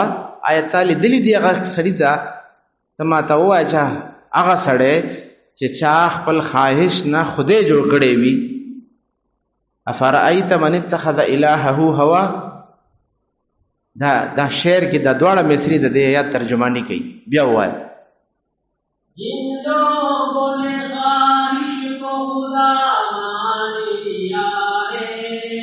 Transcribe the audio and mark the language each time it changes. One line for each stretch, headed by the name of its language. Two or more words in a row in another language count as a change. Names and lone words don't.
Pashto: آیت تعالی دلی دی هغه سړی ته ته ماته ووایه چې هغه سړی چې چا خپل خواهش نه خدای جوړ کړی وي.
Arabic: افرأیت من اتخذ الهه هوا.
Pashto: دا شعر کې دا دواړه مصری د دې آیات ترجمانی کوي. بیا وایي.
Urdu: جن لوگوں نے خواہش کو خدا مان لیا ہے،